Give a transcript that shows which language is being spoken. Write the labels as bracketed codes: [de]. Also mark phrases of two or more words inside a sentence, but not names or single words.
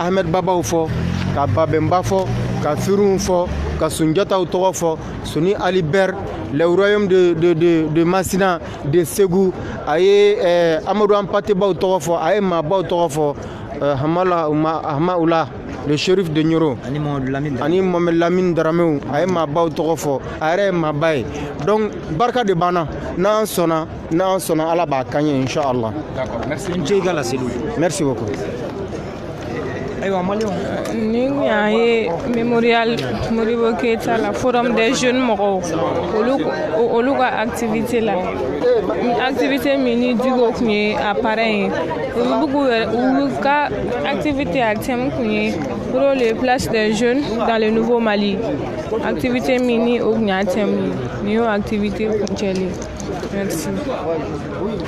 [bm] Ahmed Babaw fɔ ka Babemba fɔ ka Firun fɔ ka Sunjataw tɔgɔ fɔ Soni Ali Ber [fr] le royaume de Masina de Ségou [bm] a ye Amadou Hampâté-Bâw tɔgɔ fɔ a ye maabaw tɔgɔ fɔ Ahmaoula [fr] le shérif de Nioro [bm] ani Mohamed Lamine Daramew a ye maabaw tɔgɔ fɔ a yɛrɛ ye maaba ye donc barika de banna n'an sɔnna Ala b'a kan ye inchallah. [fr] D'accord, merci. Merci beaucoup. [bm] Ni ye mémorial Modibo Keita la [fr] forum des jeunes [bm] mɔgɔw olu ka activité la activité min digo kun ye a parrain ye olu ka activité a thème kun ye [fr] pour les places des jeunes dans le nouveau Mali [bm] activité min o kun y'a thème ni y'o activité kuncɛlen merci.